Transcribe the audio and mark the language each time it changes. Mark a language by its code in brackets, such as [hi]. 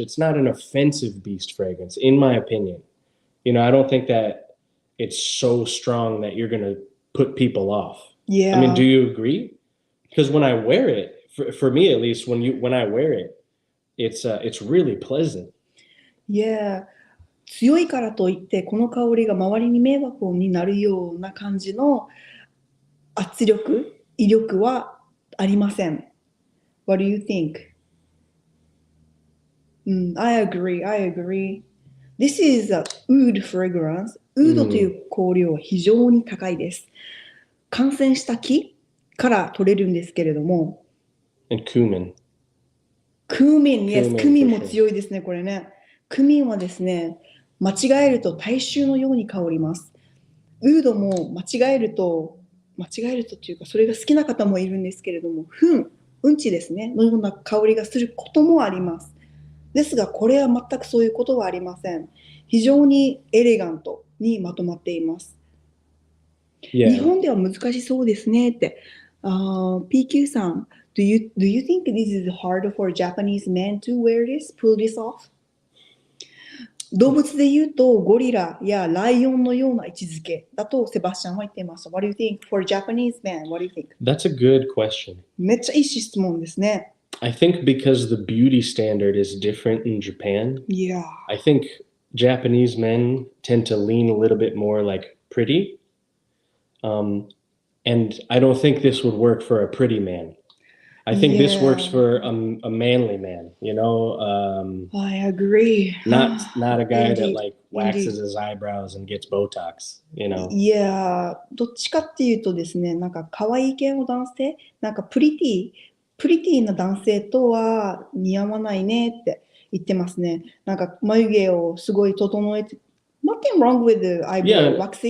[en] It's not an offensive beast fragrance, in my opinion. You know, I don't think that it's so strong that you're going to put people off. Yeah. I mean, do you agree? Because when I wear it, for me at least, when I wear it, it's really pleasant. Yeah. [ja] 強いからといってこの香りが周りに迷惑になるような感じの圧力、威力はありません。 [en] What do you think? I agree. This is a oud fragrance. [ja] ウードという香料は非常に高いです。感染した木から取れるんですけれども。 [en] And cumin. [ja] Yes, クミンも強いですね、これね。クミンはですね、間違えると大衆のように香ります。ウードも間違えるとっていうか、それが好きな方もいるんですけれども、うんちですね、のような香りがすることもあります。ですが、これは全くそういうことはありません。非常にエレガントにまとまっています。 [en] Yeah. [ja] 日本では難しそうですねって。 [en] PQ さん、do you think this is hard for Japanese men to wear this, pull this off? [ja] 動物で言うとゴリラやライオンのような位置づけだとセバスチャンは言っていました。 [en] What do you think for Japanese men? What do you think? That's a good question. [ja] めっちゃいい質問ですね。 [en] I think because the beauty standard is different in Japan. Yeah. I think Japanese men tend to lean a little bit more like pretty. And I don't think this would work for a pretty man. I think this works for a manly man, you know. I agree. Not a guy that like waxes his eyebrows and gets Botox, you know. Yeah. [ja] どっちかっていうとですね、なんか可愛い系の男性、なんかプリティな男性とは似合わないねって言ってますね。なんか眉毛をすごい整えて、 [en] Nothing wrong with the eyebrow waxing.